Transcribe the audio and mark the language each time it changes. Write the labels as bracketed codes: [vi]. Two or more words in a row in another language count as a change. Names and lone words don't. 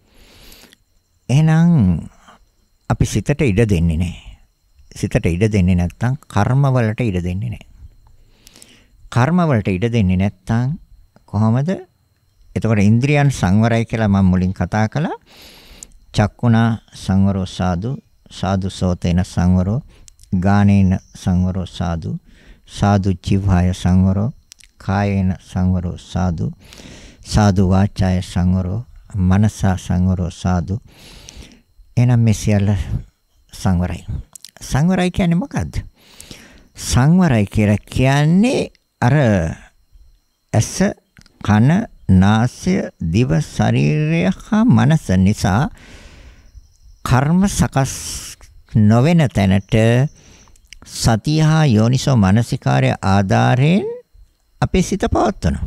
[si] එහෙනම් අපි සිතට ඉඩ දෙන්නේ නැහැ. සිතට ඉඩ දෙන්නේ නැත්නම් කර්ම වලට ඉඩ දෙන්නේ නැහැ. කර්ම වලට ඉඩ දෙන්නේ නැත්නම් කොහොමද? එතකොට ඉන්ද්‍රියන් සංවරයි කියලා මම මුලින් කතා කළා. [pi] චක්කුණා සංවරෝ සාදු, සාදු සෝතේන සංවරෝ, ගානේන සංවරෝ සාදු, සාදු ජීවය සංවරෝ, කායේන සංවරෝ සාදු, සාදු වාචාය සංවරෝ, මනසා සංවරෝ සාදු. [si] එනම් මේ සියල්ල සංවරයි. සංවරයි කියන්නේ මොකද්ද? සංවරයි කියලා කියන්නේ අර ඇස, කන, නාසය, දිව, ශරීරය හා මනස නිසා කර්ම සකස් නොවන තැනට සතිය හා යෝනිසෝ මනසිකාරය ආධාරයෙන් අපේ සිත පවත්වනවා.